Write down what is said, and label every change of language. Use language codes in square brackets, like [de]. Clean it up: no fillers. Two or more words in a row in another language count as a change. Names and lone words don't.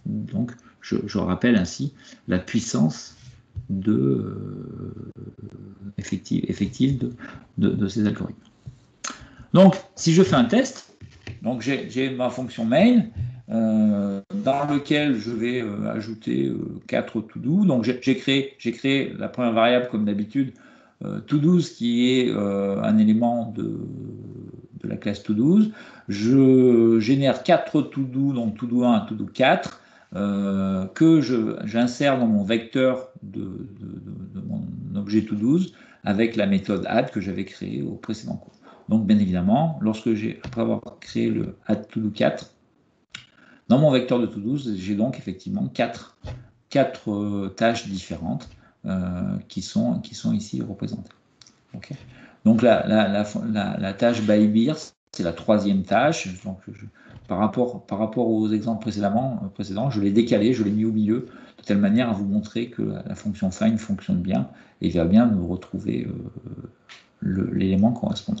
[fr] Donc, je rappelle ainsi la puissance effective de ces algorithmes. Donc, si je fais un test, donc j'ai ma fonction main dans lequel je vais ajouter 4 to-do. Donc, j'ai créé la première variable comme d'habitude, to-do, qui est un élément de la classe to-do. Je génère 4 to-do, donc to-do 1 to-do 4, que j'insère dans mon vecteur de mon objet to-do avec la méthode add que j'avais créée au précédent cours. Donc, bien évidemment, après avoir créé le add to-do 4, dans mon vecteur de to-do, j'ai donc effectivement 4 tâches différentes qui sont ici représentées. Okay. Donc, la tâche [en] by beer, [fr] c'est la troisième tâche. Donc, par rapport aux exemples précédents, je l'ai décalé, je l'ai mis au milieu, de telle manière à vous montrer que la fonction find fonctionne bien et va bien nous retrouver l'élément correspondant.